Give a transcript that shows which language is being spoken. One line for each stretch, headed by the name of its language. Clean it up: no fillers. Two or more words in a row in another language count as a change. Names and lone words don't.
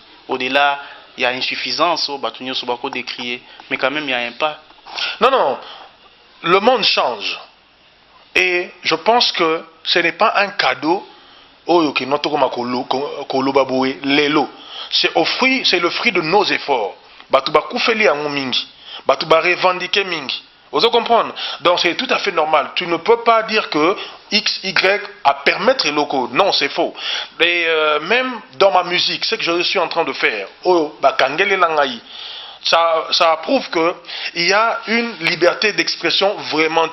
French: Au-delà, il y a insuffisance, on va décrier, mais quand même il y a un pas. Non, le monde change. Et je pense que ce n'est pas un cadeau. C'est le fruit de nos efforts.
Lingala: Batu ba koufeli ango mingi. Batu ba revendiquer mingi.
French: Vous comprenez? Donc c'est tout à fait normal. Tu ne peux pas dire que X, Y à permettre les locaux. Non, c'est faux. Et même dans ma musique, ce que je suis en train de faire, ça prouve qu'il y a une liberté d'expression vraiment.